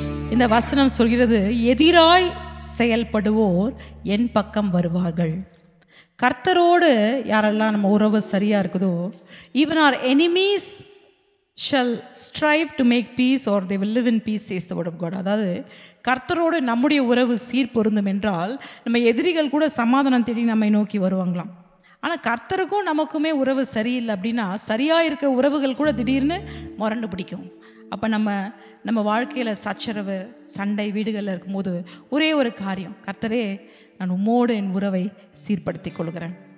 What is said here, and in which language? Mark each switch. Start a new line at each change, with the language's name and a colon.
Tamil: இந்த வசனம் சொல்கிறது, எதிராய் செயல்படுவோர் என் பக்கம் வருவார்கள். கர்த்தரோடு யாரெல்லாம் நம்ம உறவு சரியா இருக்குதோ,
English: even our enemies shall strive to make peace or they will live in peace, says the word of God.
Tamil: அதாவது கர்த்தரோடு நம்முடைய உறவு சீர்பொருந்தும் என்றால் நம்ம எதிரிகள் கூட சமாதானம் தேடி நம்மை நோக்கி வருவாங்களாம். ஆனால் கர்த்தருக்கும் நமக்குமே உறவு சரியில்லை அப்படின்னா, சரியாக இருக்கிற உறவுகள் கூட திடீர்னு முரண்டு பிடிக்கும். அப்போ நம்ம வாழ்க்கையில் சச்சரவு சண்டை வீடுகளில் இருக்கும்போது ஒரே ஒரு காரியம், கர்த்தரே நான் உம்மோடு என் உறவை சீர்படுத்தி கொள்கிறேன்.